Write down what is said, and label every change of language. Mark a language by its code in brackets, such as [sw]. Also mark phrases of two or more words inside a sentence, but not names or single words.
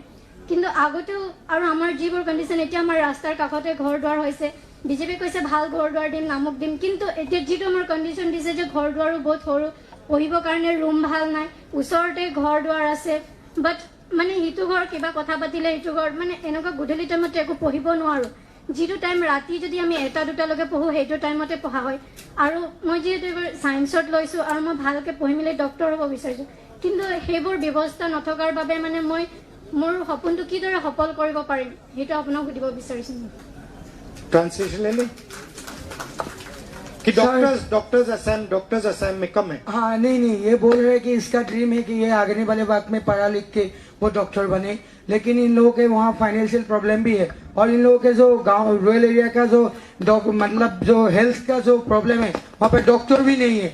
[as] কিন্তু আগতেও আৰু আমাৰ যিবোৰ কণ্ডিশ্যন, এতিয়া আমাৰ ৰাস্তাৰ কাষতে ঘৰ দুৱাৰ হৈছে, বিজেপি কৈছে ভাল ঘৰ দুৱাৰ দিম, নামক দিম, কিন্তু এতিয়া যিটো আমাৰ কণ্ডিশ্যন দিছে যে ঘৰ দুৱাৰো বহুত সৰু, পঢ়িবৰ কাৰণে ৰুম ভাল নাই, ওচৰতে ঘৰ দুৱাৰ আছে, বাট মানে সিটো ঘৰ কিবা কথা পাতিলে ইটো ঘৰ মানে এনেকুৱা গধূলি টাইমতে একো পঢ়িব নোৱাৰোঁ। যিটো টাইম ৰাতি যদি আমি 1-2লৈকে পঢ়োঁ, সেইটো টাইমতে পঢ়া হয়। আৰু মই যিহেতু এইবাৰ ছায়েন্সত লৈছোঁ আৰু মই ভালকৈ পঢ়ি মেলি ডক্টৰ হ'ব বিচাৰিছোঁ, কিন্তু সেইবোৰ ব্যৱস্থা নথকাৰ বাবে মানে মই মোৰ সপোনটো কিদৰে সফল কৰিব পাৰিম সেইটো আপোনাক সুধিব বিচাৰিছোঁ। [hi] ट्रांसलेशन ले लें कि डॉक्टर्स असम में कम है। हाँ, नहीं, ये बोल रहे हैं कि इसका ड्रीम है कि ये आगे वाले वक्त में पढ़ा लिख के वो डॉक्टर बने, लेकिन इन लोगों के वहाँ [en] financial problem [hi] भी है और इन लोगों के जो गांव [en] rural area [hi] का जो मतलब जो हेल्थ का जो प्रॉब्लम है, वहाँ पे डॉक्टर भी नहीं है।